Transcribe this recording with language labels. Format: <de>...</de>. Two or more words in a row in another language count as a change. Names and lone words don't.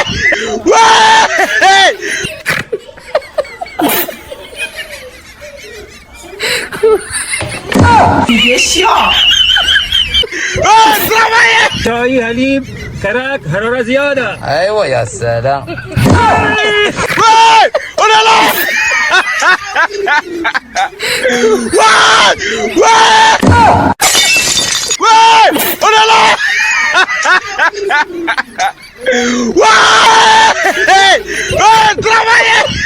<pt>Uai! Trabalhei!</pt> <ar>شاي هليب كراك حرارة زيادة. ايوه يا سلام.</ar> <pt>Uai! Olha lá! Uai! Uai! Uai! Olha lá! Uai! Uai! Trabalhei!</pt>